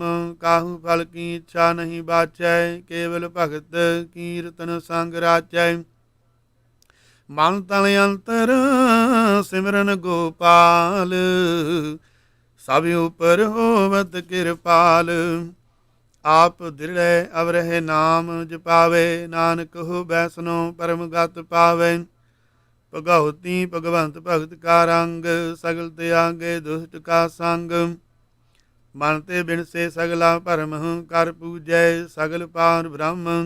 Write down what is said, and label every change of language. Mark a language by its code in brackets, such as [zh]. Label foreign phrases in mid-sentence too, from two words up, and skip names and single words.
[pa] ਕਾਹੂ ਫਲ ਕੀ ਇੱਛਾ ਨਹੀਂ ਬਾਚੈ ਕੇਵਲ ਭਗਤ ਕੀਰਤਨ ਸੰਗ ਰਾਚੈ। ਮਨ ਤਨ ਅੰਤਰ ਸਿਮਰਨ ਗੋਪਾਲ ਸਬ ਊਪਰ ਹੋਵਤ ਕਿਰਪਾਲ। ਆਪ ਦ੍ਰਿੜੈ ਅਵਰਹਿ ਨਾਮ ਜਪਾਵੇ, ਨਾਨਕ ਹੋ ਬੈਸਨੋ ਪਰਮ ਗਤ ਪਾਵੇ। ਭਗਉਤੀ ਭਗਵੰਤ ਭਗਤ ਕਾ ਰੰਗ, ਸਗਲ ਤਿਆਗੇ ਦੁਸ਼ਟ ਕਾ ਸੰਗ। ਮਨ ਤੇ ਬਿਨਸੇ ਸਗਲਾ ਭਰਮ, ਕਰ ਪੂਜੈ ਸਗਲ ਪਾਰ ਬ੍ਰਹਮ।